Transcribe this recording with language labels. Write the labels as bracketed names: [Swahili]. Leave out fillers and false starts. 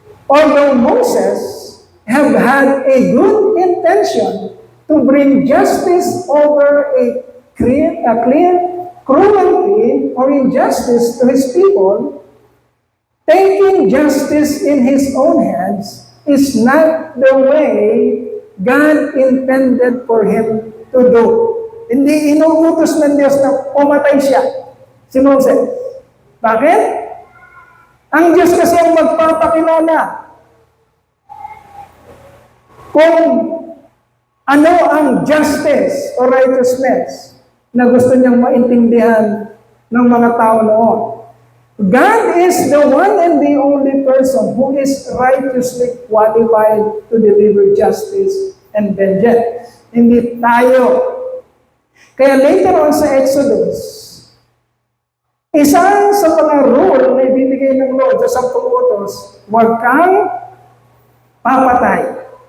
[English] Although Moses have had a good intention to bring justice over a clear cruelty or injustice to his people, taking justice in his own hands is not the way God intended for him to do. [Filipino] Hindi inuutos ng Diyos na pumatay siya, si Moses. Bakit? Ang Diyos kasi ang magpapakilala kung ano ang justice o righteousness na gusto niyang maintindihan ng mga tao noon. [English] God is the one and the only person who is righteously qualified to deliver justice and vengeance. [Filipino] Hindi tayo. Kaya later on sa Exodus, isa sa mga rule na ibibigay ng Lord sa 10 utos, huwag kang papatay.